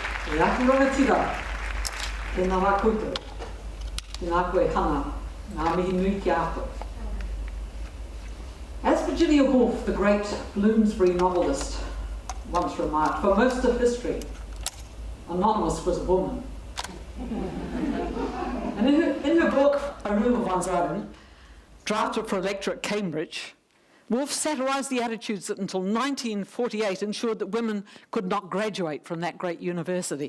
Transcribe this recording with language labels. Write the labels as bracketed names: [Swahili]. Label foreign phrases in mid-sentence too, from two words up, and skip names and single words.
[Māori] E aki ronga tira, tēnā rā koutou, tēnā koe hana, ngā mihi nui ki a koe. [English] As Virginia Woolf, the great Bloomsbury novelist, once remarked, for most of history, Anonymous was a woman. And in her book, A Room of One's Own, drafted for a lecture at Cambridge, Woolf satirised the attitudes that until 1948 ensured that women could not graduate from that great university.